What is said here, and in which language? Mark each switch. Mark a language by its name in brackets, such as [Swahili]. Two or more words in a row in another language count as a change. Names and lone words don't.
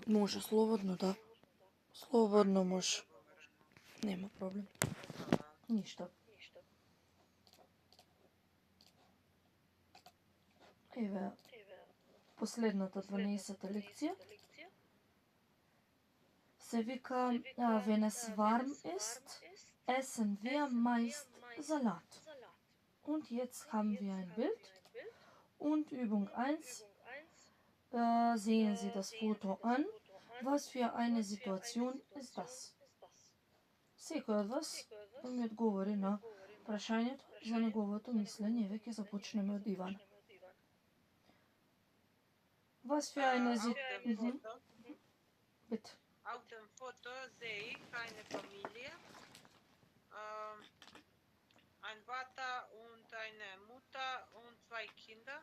[Macedonian] Може, слободно, да. Слободно може. Нема проблем. Ништо. Еве, последната 12-та лекција се вика, [German] wenn es warm ist, essen wir meist Salat. Und jetzt haben wir ein Bild. Und Übung 1, sehen Sie das Foto an. Was für eine Situation ist das? [Macedonian] Секој од вас ми одговори на прашањето за неговото мислење. Еве ќе започнеме од Ивана. [German] Was für eine Situation? Bitte. Auf dem Foto sehe ich eine Familie, ein Vater und eine Mutter und 2 Kinder.